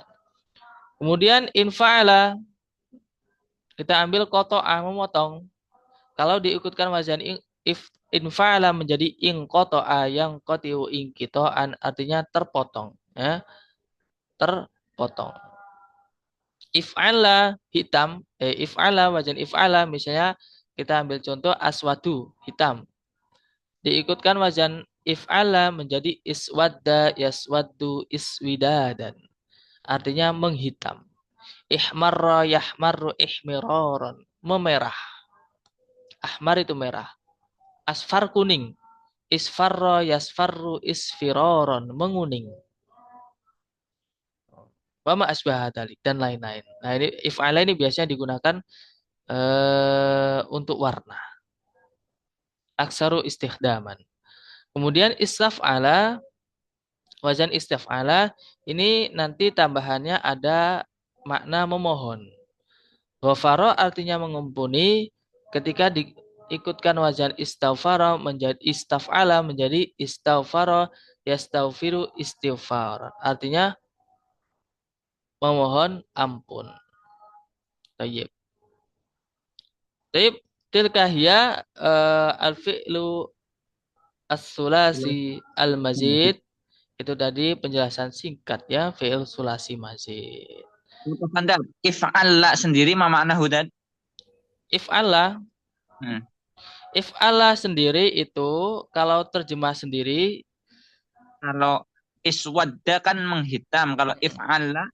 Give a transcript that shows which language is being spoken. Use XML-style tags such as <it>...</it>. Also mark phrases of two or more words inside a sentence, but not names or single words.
<id>Kemudian infa'ala kita ambil qata'a memotong. Kalau diikutkan wazan infa'ala menjadi inqata'a yang</id> <ar>qatiu inqita'an</ar> <id>artinya terpotong, ya. Terpotong. If'ala hitam, if'ala wazan if'ala misalnya kita ambil contoh aswadu hitam. Diikutkan wazan if'ala menjadi</id> <ar>iswadda yaswaddu iswidadan.</ar> <id>Artinya menghitam.</id> <ar>Ihmarra yahmarru ihmiraran.</ar> <id>Memerah. Ahmar itu merah. Asfar kuning.</id> <ar>Isfarra yasfarru isfiraran.</ar> <id>Menguning.</id> <ar>Wama asbah</ar> <id>dan lain-lain. Nah ini if'ala ini biasanya digunakan untuk warna.</id> <ar>Aksaru istikhdaman.</ar> <id>Kemudian istaf'ala, wazan istaf'ala ini nanti tambahannya ada makna memohon. Ghafara artinya mengampuni, ketika diikutkan wazan istaghfara menjadi istaf'ala menjadi</id> <ar>istaghfara yastaghfiru istighfar.</ar> <id>Artinya memohon ampun.</id> <ar>Tayyib. Tayyib tilka hiya al-fi'lu as-sulasi al-mazid.</ar> <id>Itu tadi penjelasan singkat ya,</id> <ar>fi'il sulasi mazid.</ar> <id>If'ala sendiri</id> <ar>ma makna hudan?</ar> <id>If'ala. If'ala sendiri itu kalau terjemah sendiri, kalau iswadda kan menghitam, kalau if'ala</id>